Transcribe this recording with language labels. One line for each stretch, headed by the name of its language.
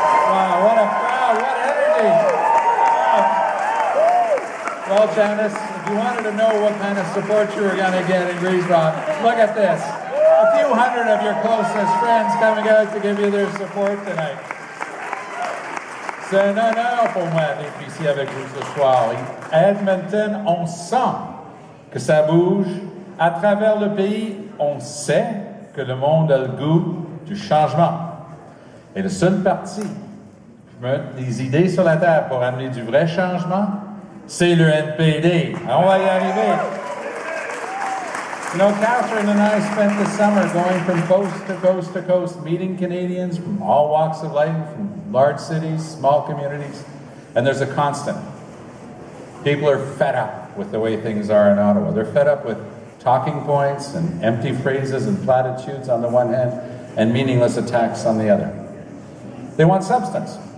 English: Wow, what a crowd, what energy. Wow. Well, Janice, if you wanted to know what kind of support you were going to get in Griesbach, look at this. A few hundred of your closest friends coming out to give you their support tonight.
French: C'est un honneur pour moi d'être ici avec vous ce soir. À Edmonton, on sent que ça bouge. À travers le pays, on sait que le monde a le goût du changement. Et le seul parti qui met des idées sur la table pour amener du vrai changement, c'est le NPD. On va y arriver.
English: You know, Catherine and I spent the summer going from coast to coast to coast, meeting Canadians from all walks of life, from large cities, small communities, and there's a constant. People are fed up with the way things are in Ottawa. They're fed up with talking points and empty phrases and platitudes on the one hand, and meaningless attacks on the other. They want substance.